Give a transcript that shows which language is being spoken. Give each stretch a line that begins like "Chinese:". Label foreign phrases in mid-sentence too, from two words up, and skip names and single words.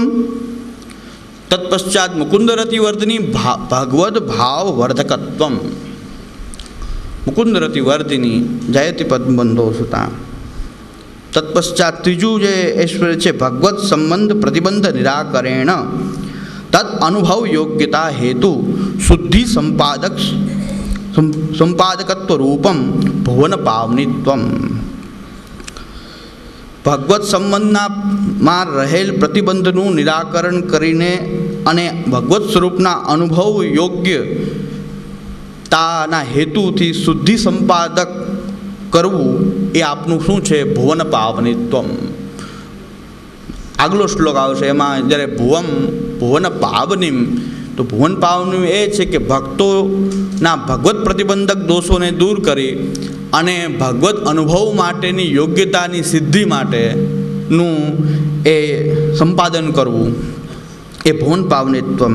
Sanskrit: તત્પશ્ચાત मुकुंद रति वर्धिनी भगवद भाव वर्धकत्वम. मुकुंद रति वर्धिनी जयति पद्मबंधो सुता.
Gujarati: તત્પશ્ચાત ત્રીજું જે ઐશ્વર્ય છે
Sanskrit: भगवत संबंध प्रतिबंध निराकरेण तद अनुभव योग्यता हेतु शुद्धि संपादकत्व रूपम भुवन पावनीत्वम।
Gujarati: ભગવત સંબંધમાં રહેલ પ્રતિબંધનું નિરાકરણ કરીને અને ભગવત સ્વરૂપના અનુભવ યોગ્યતાના હેતુથી શુદ્ધિ સંપાદક કરવું એ આપનું શું છે?
Sanskrit: भुवन पावनीत्वम.
Gujarati: આગલો શ્લોક આવશે એમાં જ્યારે
Sanskrit: भुवन पावनीम,
Gujarati: તો
Sanskrit: भुवन पावनीम
Gujarati: એ છે કે ભક્તોના ભગવત પ્રતિબંધક દોષોને દૂર કરી અને ભગવત અનુભવ માટેની યોગ્યતાની સિદ્ધિ માટેનું એ સંપાદન કરવું એ
Sanskrit: भुवन पावनीत्वम.